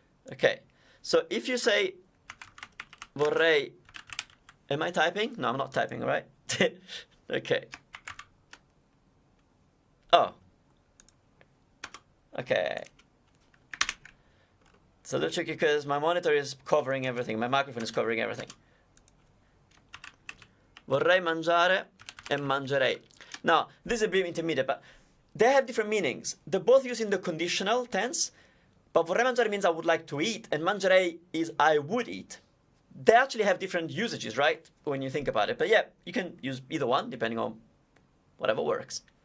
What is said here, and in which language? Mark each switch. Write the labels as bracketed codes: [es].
[en] Okay. So if you say vorrei Am I typing? No, I'm not typing, right? Okay. Oh. Okay. It's a little tricky because my monitor is covering everything. My microphone is covering everything. [it] Vorrei mangiare e mangerei. [en] Now, this is a bit intermediate, but they have different meanings. They're both using the conditional tense, but vorrei mangiare means I would like to eat, and mangerei is I would eat. They actually have different usages, right? When you think about it. But yeah, you can use either one, depending on whatever works.